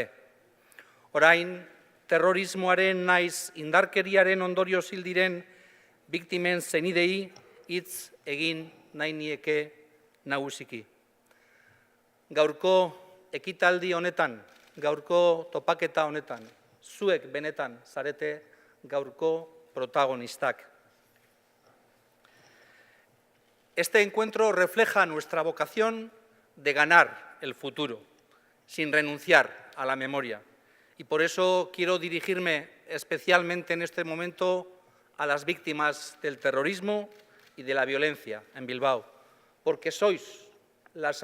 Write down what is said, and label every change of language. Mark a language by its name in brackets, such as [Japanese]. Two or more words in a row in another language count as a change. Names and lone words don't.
[Basque] Orain, terrorismoaren naiz indarkeriaren ondorio zildiren biktimen zenidei hitz egin nahi nieke nagusiki. Gaurko ekitaldi honetan, gaurko topaketa honetan, zuek benetan zarete gaurko protagonistak. [Spanish] Este encuentro refleja nuestra vocación de ganar el futuro, sin renunciar a la memoria. Y por eso quiero dirigirme especialmente en este momento a las víctimas del terrorismo y de la violencia en Bilbao, porque sois las